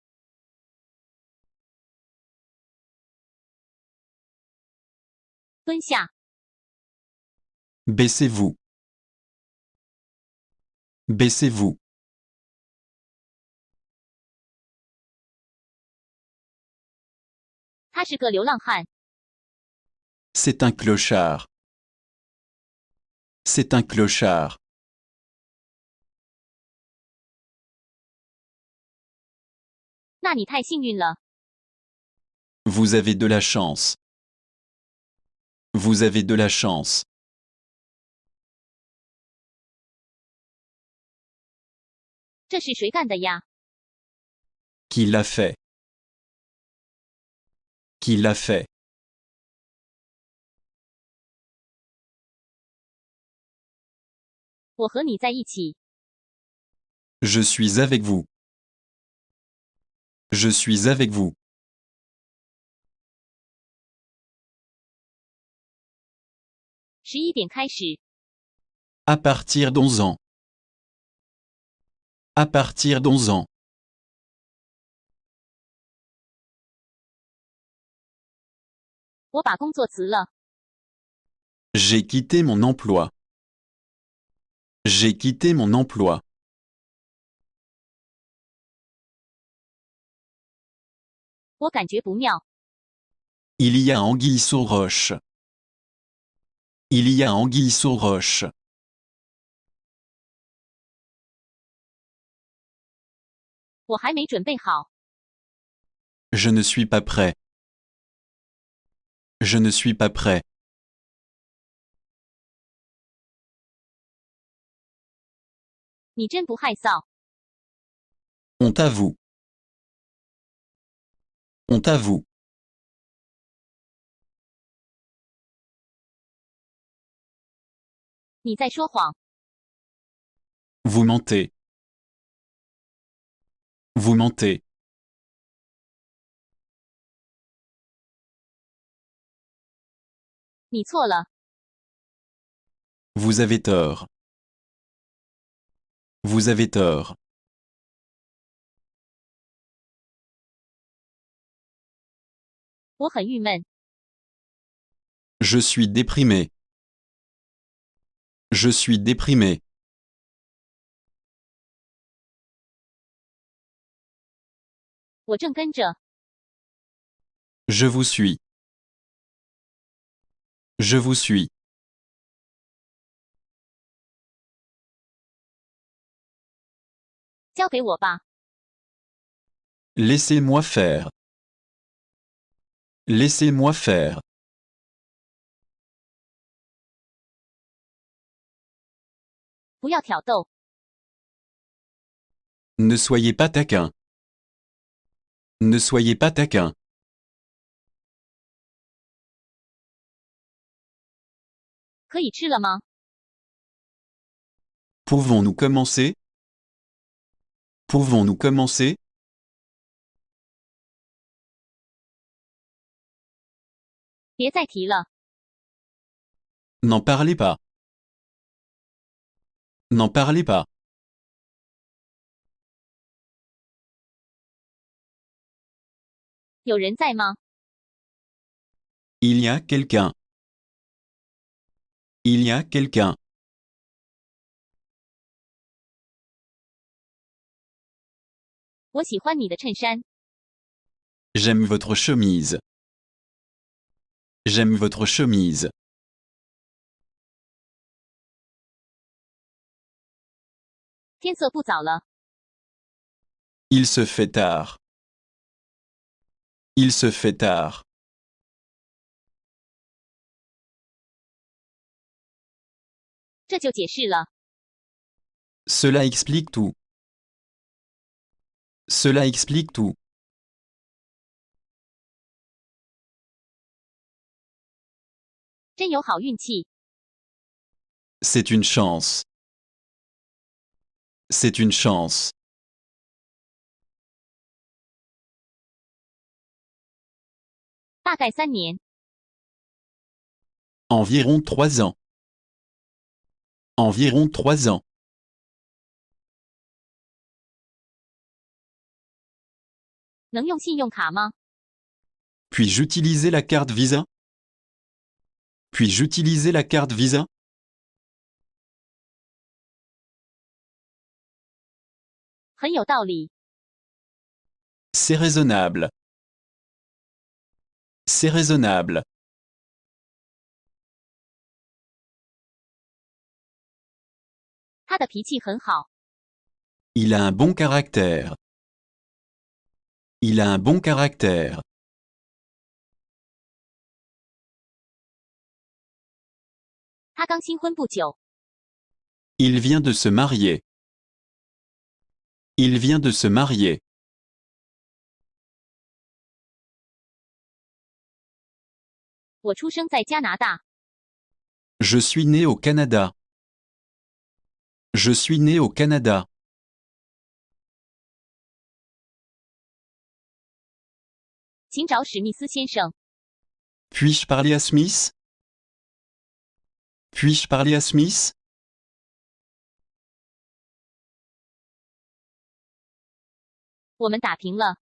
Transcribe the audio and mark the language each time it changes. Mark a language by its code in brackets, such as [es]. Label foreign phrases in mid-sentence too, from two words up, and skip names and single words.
[zh] 蹲下。 [fr] Baissez-vous. Baissez-vous. [zh] 他是个流浪汉。 [fr] C'est un clochard. C'est un clochard. [zh] 那你太幸运了。 [fr] Vous avez de la chance. Vous avez de la chance. [zh] 这是谁干的呀？ [fr] Qui l'a fait? Qui l'a fait? [zh] 我和你在一起。 [fr] Je suis avec vous. Je suis avec vous. [zh] 11 点开始。 [fr] À partir d'11 ans. À partir d'11 ans. [zh] 我把工作辞了。 [fr] J'ai quitté mon emploi. J'ai quitté mon emploi. [zh] 我感觉不妙。 [fr] Il y a anguille sous roche. Il y a anguille sous roche. [zh] 我还没准备好。 [fr] Je ne suis pas prêt. Je ne suis pas prêt. [zh] 你真不害臊。 [fr] Honte à vous. Honte à vous. [zh] 你在说谎。 [fr] Vous mentez. Vous mentez. [zh] 你错了。 [fr] Vous avez tort. Vous avez tort. [zh] 我很郁闷。 [fr] Je suis déprimé. Je suis déprimé. [zh] 我正跟着。 [fr] Je vous suis. Je vous suis. [zh] 交给我吧。 [fr] Laissez-moi faire. Laissez-moi faire. [zh] 不要挑逗。 [fr] Ne soyez pas taquin. Ne soyez pas taquin. [zh] 可以吃了吗？ [fr] Pouvons-nous commencer? Pouvons-nous commencer? [zh] 别再提了。 [fr] N'en parlez pas. N'en parlez pas. [zh] 有人在吗？ [fr] Il y a quelqu'un. Il y a quelqu'un. [zh] 我喜欢你的衬衫。 [fr] J'aime votre chemise. J'aime votre chemise. [zh] 天色不早了。 [fr] Il se fait tard. Il se fait tard. [zh] 这就解释了。 [fr] Cela explique tout. Cela explique tout. [zh] 真有好运气。 [fr] C'est une chance. C'est une chance. [zh] 大概3年。 [fr] Environ 3 ans. Environ 3 ans. [zh] 能用信用卡吗？ [fr] Puis-je utiliser la carte Visa? Puis-je utiliser la carte Visa? [zh] 很有道理。 [fr] C'est raisonnable. C'est raisonnable. [zh] 他的脾气很好。 [fr] Il a un bon caractère. Il a un bon caractère. [zh] 他刚新婚不久。 [fr] Il vient de se marier. Il vient de se marier. [zh] 我出生在加拿大。 [fr] Je suis né au Canada. Je suis né au Canada. [zh] 请找史密斯先生。 [fr] Puis-je parler à Smith? Puis-je parler à Smith? [zh] 我们打平了。